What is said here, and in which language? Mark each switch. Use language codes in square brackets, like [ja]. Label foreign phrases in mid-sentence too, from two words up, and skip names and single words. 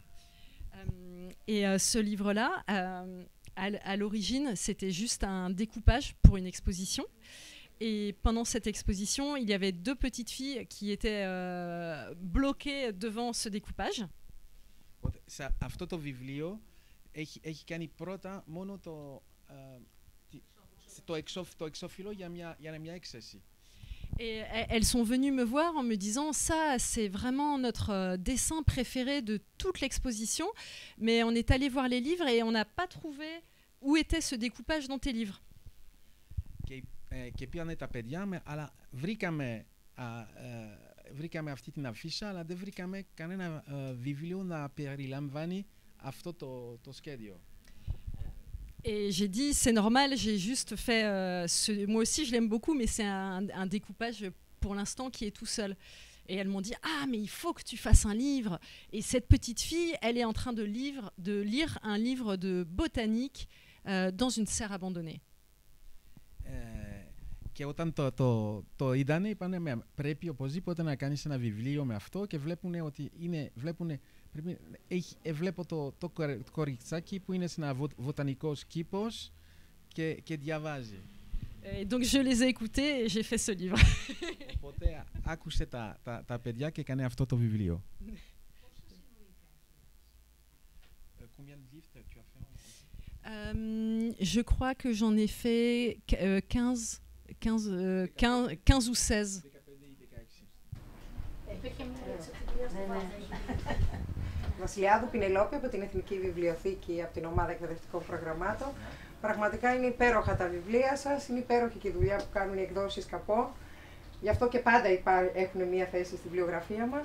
[fr] Et ce livre-là, à l'origine, c'était juste un découpage pour une exposition. Et pendant cette exposition, il y avait deux petites filles qui étaient bloquées devant ce découpage. [el] Σε αυτό το βιβλίο έχει κάνει πρώτα μόνο το εξώφυλλο για μια έκθεση. [fr] Et elles sont venues me voir en me disant ça, c'est vraiment notre dessin préféré de toute l'exposition, mais on est allé voir les livres et on n'a pas trouvé où était ce découpage dans tes livres. [el] Και πήγανε τα παιδιά, αλλά βρήκαμε αυτή την αφίσα, αλλά δεν βρήκαμε κανένα βιβλίο να περιλαμβάνει αυτό το σχέδιο. [fr] Et j'ai dit, c'est normal, j'ai juste fait... moi aussi, je l'aime beaucoup, mais c'est un découpage pour l'instant qui est tout seul. Et elles m'ont dit, ah, mais il faut que tu fasses un livre. Et cette petite fille, elle est en train de lire un livre de botanique dans une serre abandonnée. [el] Και όταν το είδανε, είπανε, πρέπει οπωσδήποτε να κάνεις ένα βιβλίο με αυτό, και βλέπω το κοριτσάκι που είναι σε ένα βοτανικός κήπος και διαβάζει. [fr] Donc je les ai écoutés et j'ai fait ce livre. [el] Οπότε άκουσε τα παιδιά και έκανε αυτό το βιβλίο. [fr] Combien de livres tu as fait? Je crois que j'en ai fait 15 ou 16. [el] Βασιλιάδου Πινελόπη από την Εθνική Βιβλιοθήκη, από την Ομάδα Εκπαιδευτικών Προγραμμάτων. Πραγματικά είναι υπέροχα τα βιβλία σας, είναι υπέροχη και η δουλειά που κάνουν οι εκδόσεις Καπό. Γι' αυτό και πάντα έχουν μία θέση στη βιβλιογραφία μας.